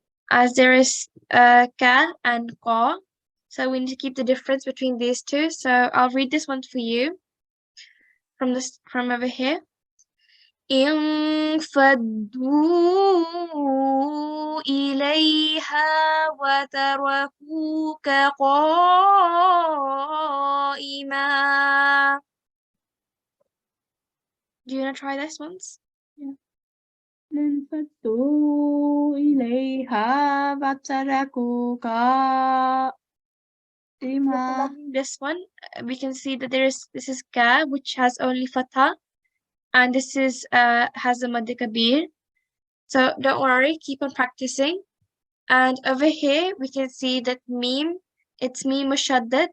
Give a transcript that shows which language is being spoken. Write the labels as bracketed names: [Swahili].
[English] As there is ka and qa, so we need to keep the difference between these two. So I'll read this one for you from over here. [Arabic] انفضوا إليها وتركوك قائما. [English] Do you want to try this once? [Arabic] انفضوا إليها وتركوك قائما. [English] This one, we can see that this is ka, which has only fatha, and this is has a Madd Kabir. So don't worry, keep on practicing. And over here we can see that meme, it's meme mushaddad.